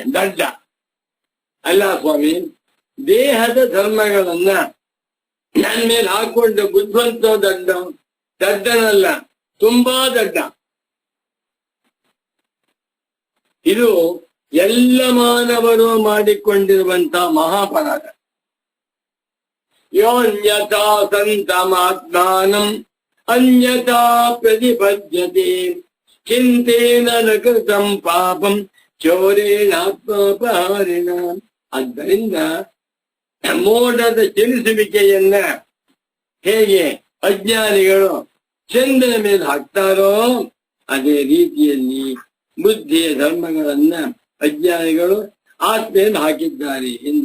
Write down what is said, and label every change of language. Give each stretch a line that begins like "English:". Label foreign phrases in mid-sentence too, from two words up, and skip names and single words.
Kannada: ದಡ್ಡ ಅಲ್ಲ ಸ್ವಾಮಿ, ದೇಹದ ಧರ್ಮಗಳನ್ನ ನನ್ನ ಮೇಲೆ ಹಾಕೊಂಡು ಬುದ್ಧಿವಂತ ದಡ್ಡ, ದಡ್ಡನಲ್ಲ, ತುಂಬಾ ದಡ್ಡ. ಇದು ಎಲ್ಲ ಮಾನವರು ಮಾಡಿಕೊಂಡಿರುವಂತಹ ಮಹಾಪರಾಧ.
Sanskrit: ಯೋನ್ಯಥಾ ಸಂತಮಾತ್ಮಾನಂ ಅನ್ಯಥಾ ಪ್ರತಿಪದ್ಯತೆ ಚಿಂತೇನ ನ ಕೃತಂ ಪಾಪಂ ಚೌರೇಣಾತ್ಮೋಪಹಾರಿಣ.
Kannada: ಆದ್ದರಿಂದ ಮೋಡದ ಚಲಿಸುವಿಕೆಯನ್ನ ಹೇಗೆ ಅಜ್ಞಾನಿಗಳು ಚಂದ್ರನ ಮೇಲೆ ಹಾಕ್ತಾರೋ ಅದೇ ರೀತಿಯಲ್ಲಿ ಬುದ್ಧಿಯ ಧರ್ಮಗಳನ್ನ ಅಜ್ಞಾನಿಗಳು ಆತ್ಮೆಯನ್ನು ಹಾಕಿದ್ದಾರೆ ಎಂದು.